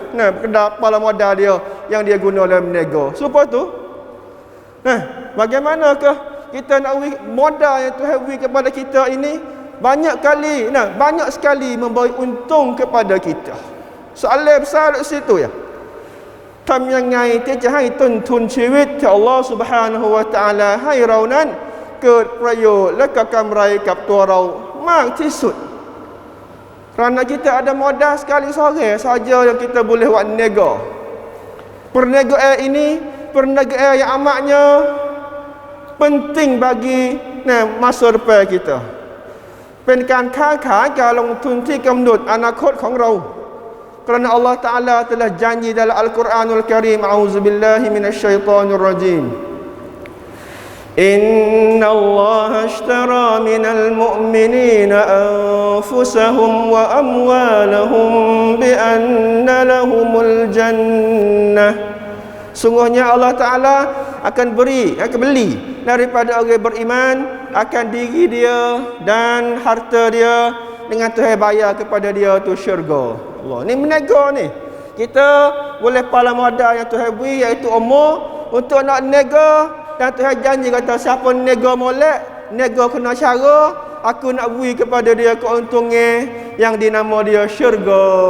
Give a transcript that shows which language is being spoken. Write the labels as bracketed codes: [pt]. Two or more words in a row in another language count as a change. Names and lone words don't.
[ms] Kedah kepala modal dia yang dia guna dalam nego. Supaya tu, bagaimanakah kita nak modal yang Tuhan beri kepada kita ini banyak kali, banyak sekali memberi untung kepada kita. Soalan besar di situ ya. [th] ทำยังไงที่จะให้ต้นทุนชีวิตที่อัลลอฮฺ سبحانه และ تعالى ให้เรานั้นเกิดประโยชน์และก็กำไรกับตัวเรามากที่สุด [ms] kerana kita ada modal sekali sore saja yang kita boleh buat niaga. Perniagaan ini perniagaan yang amatnya penting bagi masa depan kita. [th] เป็นการค้าขายการลงทุนที่กำหนดอนาคตของเรา [ms] kerana Allah Ta'ala telah janji dalam Al-Quranul Karim, [ar] أعوذ بالله من الشيطان الرجيم، إن الله اشترى من المؤمنين أنفسهم وأموالهم بأن لهم الجنة. [ms] Sungguhnya Allah Ta'ala akan beli daripada orang beriman akan diri dia dan harta dia dengan Tuhan bayar kepada dia tu syurga. Allah ni menego ni. Kita boleh pala modal yang Tuhan beri iaitu umur untuk nak nego, dan Tuhan janji kata siapa nego molek, nego kena cara, aku nak beri kepada dia keuntungan yang dinama dia syurga.